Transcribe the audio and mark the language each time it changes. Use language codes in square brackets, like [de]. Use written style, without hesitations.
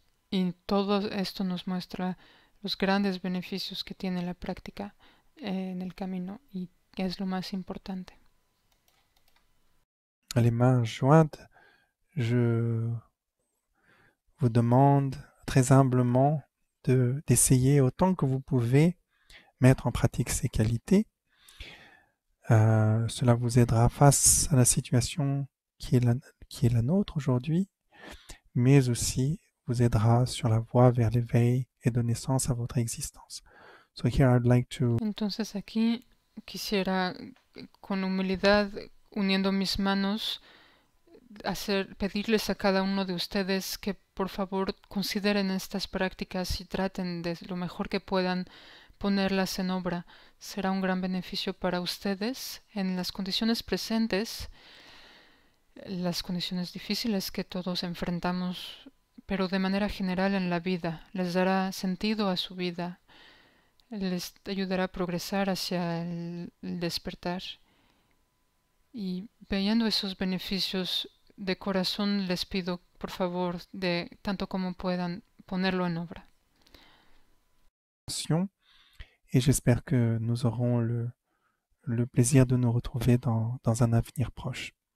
[es] Y todo esto nos muestra los grandes beneficios que tiene la práctica en el camino y que es lo más importante. [fr] Les mains jointes, je vous demande très humblement d'essayer autant que vous pouvez mettre en pratique ces qualités. Cela vous aidera face à la situation qui est la nôtre aujourd'hui, mais aussi vous aidera sur la voie vers l'éveil et donner sens à votre existence. [en] So here I'd like to... [es] Entonces aquí quisiera, con humildad, uniendo mis manos, pedirles a cada uno de ustedes que por favor consideren estas prácticas y traten de lo mejor que puedan ponerlas en obra. Será un gran beneficio para ustedes en las condiciones presentes, las condiciones difíciles que todos enfrentamos, pero de manera general en la vida. Les dará sentido a su vida, les ayudará a progresar hacia el despertar. Y viendo esos beneficios, de corazón les pido, por favor, de tanto como puedan, ponerlo en obra. [fr] Et j'espère que nous aurons le plaisir de nous retrouver dans un avenir proche.